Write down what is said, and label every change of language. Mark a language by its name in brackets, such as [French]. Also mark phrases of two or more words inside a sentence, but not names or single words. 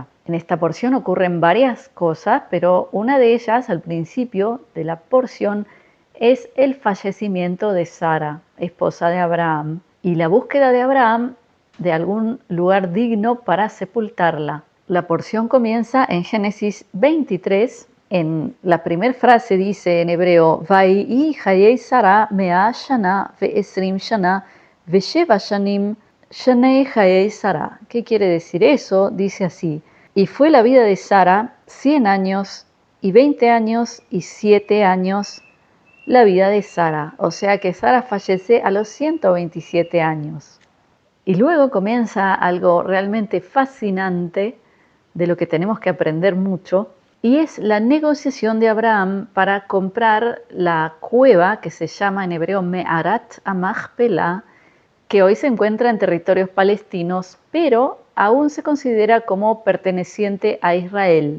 [Spanish] En esta porción ocurren varias cosas, pero una de ellas, al principio de la porción, es el fallecimiento de Sara, esposa de Abraham, y la búsqueda de Abraham de algún lugar digno para sepultarla. La porción comienza en Génesis 23. En la primera frase dice en hebreo, [Hebrew] ויהיו חיי שרה מאה שנה ועשרים שנה ושבע שנים שני חיי שרה. [Spanish] ¿Qué quiere decir eso? Dice así, y fue la vida de Sara 100 años y 20 años y 7 años la vida de Sara, o sea que Sara fallece a los 127 años. Y luego comienza algo realmente fascinante de lo que tenemos que aprender mucho, y es la negociación de Abraham para comprar la cueva que se llama en hebreo Me'arat Amachpelah, que hoy se encuentra en territorios palestinos, pero aún se considera como perteneciente a Israel.